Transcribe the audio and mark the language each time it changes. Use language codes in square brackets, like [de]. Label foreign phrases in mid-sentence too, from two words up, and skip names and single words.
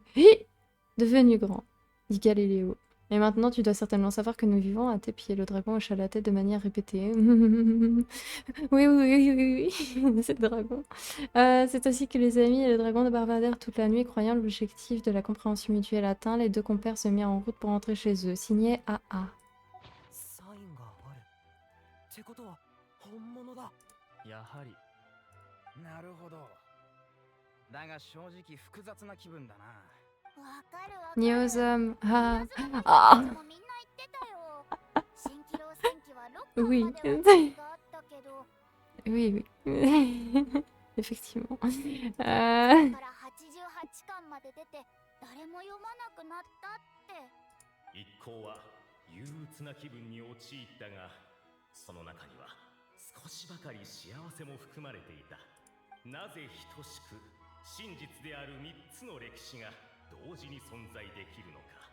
[fr] devenu grand, dit Galiléo. Et maintenant, tu dois certainement savoir que nous vivons à tes pieds. Le dragon hocha la tête de manière répétée. Oui, c'est le dragon. C'est ainsi que les amis et le dragon de bavardèrent toute la nuit, croyant l'objectif de la compréhension mutuelle atteint. Les deux compères se mirent en route pour rentrer chez eux. Signé AA. [ja] やはり。なるほど。だが正直複雑な気分だな。わかるわかる。 Niozum. Ah. 謎の Ah. でもみんな言ってたよ。蜃気楼戦記は6巻 [fr] Oui. [ja] まではがあったけど、 [fr] Oui, oui. Effectivement. [ja] から88巻まで出て誰も読まなくなったって。一行は憂鬱な気分に陥ったが、その中には少しばかり幸せも含まれていた。なぜ等しく真実である3つの歴史が同時に存在できるのか。